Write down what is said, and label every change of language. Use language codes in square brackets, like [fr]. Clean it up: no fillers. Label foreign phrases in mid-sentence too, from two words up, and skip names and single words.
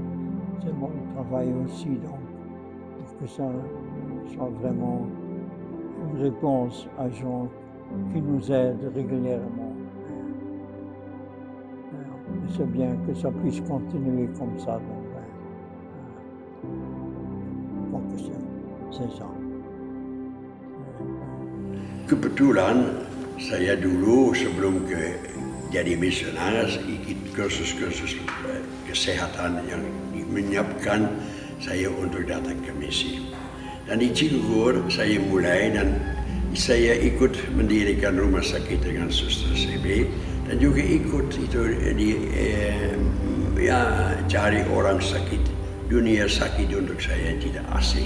[fr] C'est mon travail aussi, donc, pour que ça soit vraiment une réponse à gens qui nous aident régulièrement. Et c'est bien que ça puisse continuer comme ça. Donc c'est ça. [id] Kebetulan saya dulu sebelum jadi misionaris ikut kursus-kursus kesehatan yang menyiapkan saya untuk datang ke misi. Dan di Cigugur saya mulai dan saya ikut mendirikan rumah sakit dengan Suster CB dan juga ikut itu cari orang sakit, dunia sakit untuk saya tidak asing.